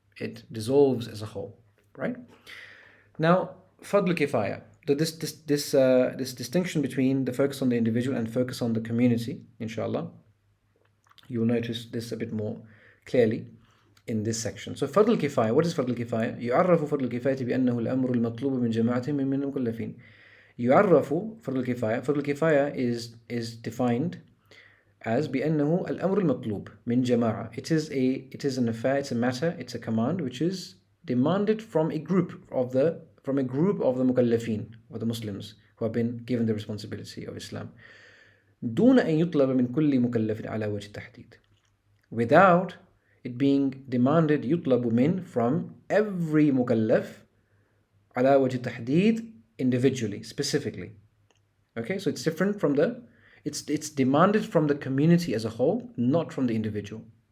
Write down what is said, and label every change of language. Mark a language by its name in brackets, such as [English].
[English] It dissolves as a whole, right? Now, fadl kifaya, this distinction between the focus on the individual and focus on the community, inshallah, you'll notice this a bit more clearly in this section. So fadl kifaya, what is fadl kifaya? [Arabic] يعرف فضل الكفاية بأنه الأمر المطلوب من جماعة من المكلفين. يعرف فضل الكفاية. [English] Fadl kifaya is defined as [Arabic] بأنه الأمر المطلوب من جماعة. [English] It is an affair, it's a matter, it's a command which is demanded from a group of the mukallafin, or the Muslims who have been given the responsibility of Islam. [Arabic] دون أن يطلب من كل مكلف على وجه التحديد. [English] Without it being demanded, [Arabic] يطلب من, [English] from every mukallaf, [Arabic] على وجه التحديد, [English] individually, specifically. Okay, so it's different from it's demanded from the community as a whole, not from the individual.